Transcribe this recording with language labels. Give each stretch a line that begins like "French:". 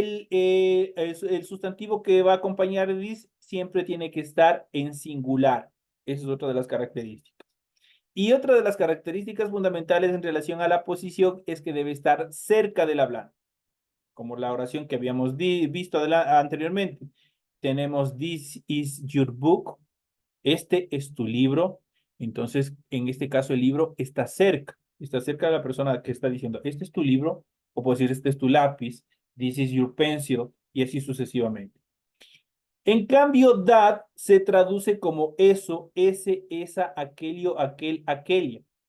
Spanish: El sustantivo que va a acompañar a this siempre tiene que estar en singular. Esa es otra de las características. Y otra de las características fundamentales en relación a la posición es que debe estar cerca del hablante, como la oración que habíamos visto anteriormente. Tenemos
English: this is your book.
Spanish: Este es tu libro. Entonces, en este caso, el libro está cerca de la persona que está diciendo, este es tu libro, o puedo decir, este es tu lápiz,
English: this is your pencil,
Spanish: y así sucesivamente. En cambio, that se traduce como eso, ese, esa, aquello, aquel, aquella.